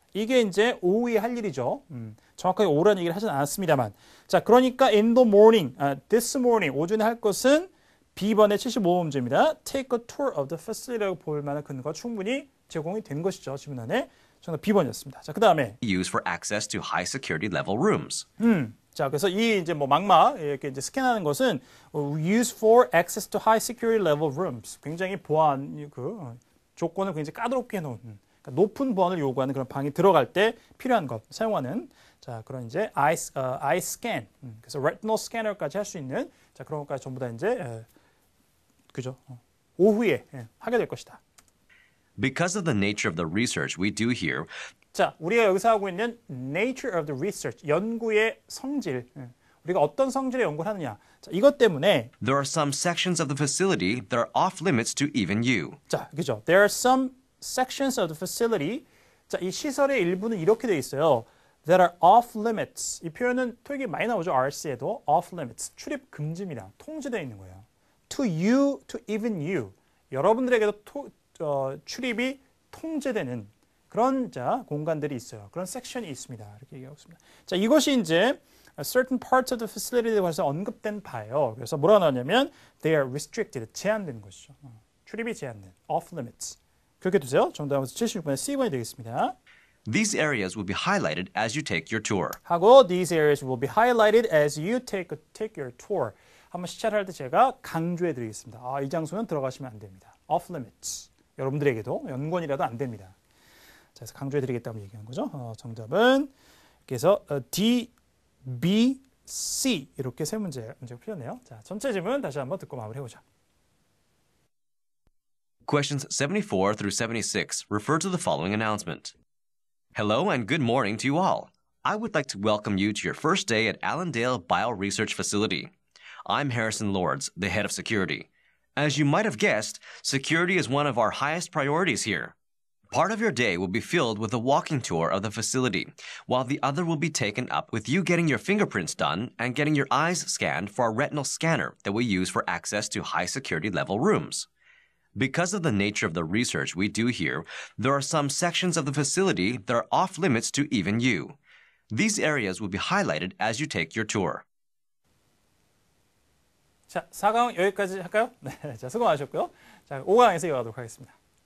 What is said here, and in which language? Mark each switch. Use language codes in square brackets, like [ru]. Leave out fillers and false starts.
[ko] 이게 이제 오후에 할 일이죠. 정확하게 오후라는 얘기를 하진 않았습니다만. 자, 그러니까 [en] in the morning, this morning, [ko] 오전에 할 것은 B번의 75문제입니다. [en] Take a tour of the facility [ko] 라고 볼 만한 근거가 충분히 제공이 된 것이죠. 지문 안에. 정답 B번이었습니다. 자, 그 다음에 [en] use for access to high security level rooms. [ko] 자, 그래서 이 이제 뭐 망막 이렇게 이제 스캔하는 것은 [en] use for access to high security level rooms. [ko] 굉장히 보안 조건을 굉장히 까다롭게 해놓은 그러니까 높은 보안을 요구하는 그런 방이 들어갈 때 필요한 것 사용하는 자 그런 이제 eye scan 그래서 retinal scanner까지 할 수 있는 자 그런 것까지 전부 다 이제 그죠 오후에 하게 될 것이다. [en] Because of the nature of the research we do here, [ko] 자 우리가 여기서 하고 있는 [en] nature of the research [ko] 연구의 성질 우리가 어떤 성질의 연구를 하느냐 자 이것 때문에 [en] there are some sections of the facility that are off limits to even you. [ko] 자 그죠 [en] there are some sections of the facility [ko] 자 이 시설의 일부는 이렇게 돼 있어요. that are off limits 이 표현은 토익에 많이 나오죠. RC에도 off limits 출입 금지입니다. 통제되어 있는 거예요. [en] to you, to even you [ko] 여러분들에게도 출입이 통제되는 그런 자 공간들이 있어요. 그런 섹션이 있습니다. 이렇게 얘기하고 있습니다. 자 이것이 이제 [en] certain parts of the facility [ko] 에 관해서 언급된 바예요. 그래서 뭐라고 나왔냐면 [en] they are restricted [ko] 제한된 것이죠. 출입이 제한된 off limits 그렇게 두세요. 정답은 76번의 C번이 되겠습니다. [en] These areas will be highlighted as you take your tour. 하고 these areas will be highlighted as you take your tour. [ko] 한번 시찰할 때 제가 강조해 드리겠습니다. 이 장소는 들어가시면 안 됩니다. [en] off limits. [ko] 여러분들에게도 연관이라도 안 됩니다. 자, 그래서 강조해 드리겠다고 얘기하는 거죠. 정답은 그래서 D, B, C 이렇게 세 문제가 풀렸네요. 자, 전체 질문 다시 한번 듣고 마무리해 보자. [en] Questions 74 through 76 refer to the following announcement. Hello and good morning to you all. I would like to welcome you to your first day at Allendale Bioresearch Facility. I'm Harrison Lords, the head of security. As you might have guessed, security is one of our highest priorities here. Part of your day will be filled with a walking tour of the facility, while the other will be taken up with you getting your fingerprints done and getting your eyes scanned for a retinal scanner that we use for access to high security level rooms. Because of the nature of the research we do here, there are some sections of the facility that are off limits to even you. These areas will be highlighted as you take your tour. [ko] 자, 4강 여기까지 할까요? 네, 자, 수고 많으셨고요. 자, 5강에서 이어가도록 하겠습니다.